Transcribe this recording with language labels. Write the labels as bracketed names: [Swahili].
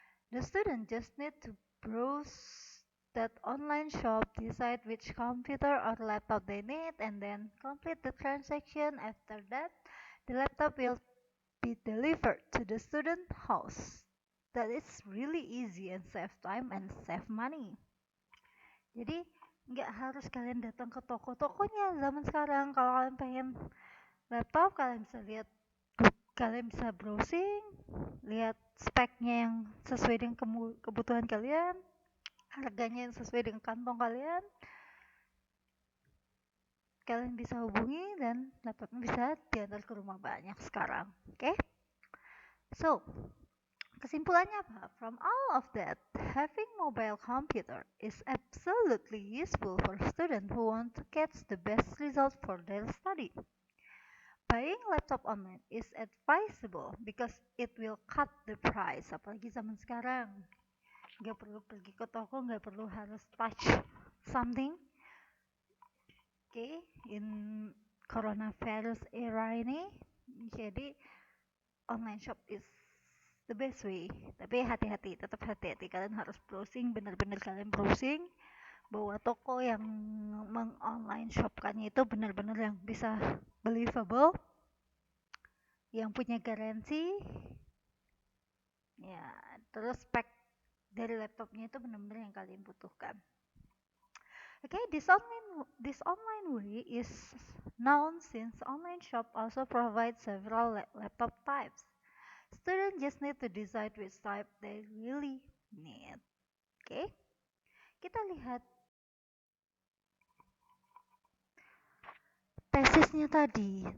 [English] The student just need to browse that online shop, decide which computer or laptop they need, and then complete the transaction. After that, the laptop will be delivered to the student house. That is really easy and save time and save money. [Indonesian] Jadi nggak harus kalian datang ke toko-tokonya zaman sekarang. Kalau kalian pengen laptop, kalian bisa browsing, lihat speknya yang sesuai dengan kebutuhan kalian, harganya yang sesuai dengan kantong kalian. Kalian bisa hubungi dan laptopnya bisa diantar ke rumah banyak sekarang. Oke? So, kesimpulannya apa? [English] From all of that, having mobile computer is absolutely useful for students who want to get the best result for their study. Buying laptop online is advisable because it will cut the price. [Indonesian] Apalagi zaman sekarang, nggak perlu pergi ke toko, nggak perlu harus [English] touch something. Okay, in coronavirus era [Indonesian] ini, jadi [English] online shop is the best way. [Indonesian] Tapi hati-hati, tetap hati-hati. Kalian harus browsing, benar-benar kalian browsing bahwa toko yang meng-online shopkannya itu benar-benar yang bisa believable, yang punya garansi, ya, terus spek dari laptopnya itu benar-benar yang kalian butuhkan. [English] Okay, this online way is known since online shop also provides several laptop types. Students just need to decide which type they really need. [Indonesian] Okay, kita lihat tesisnya tadi.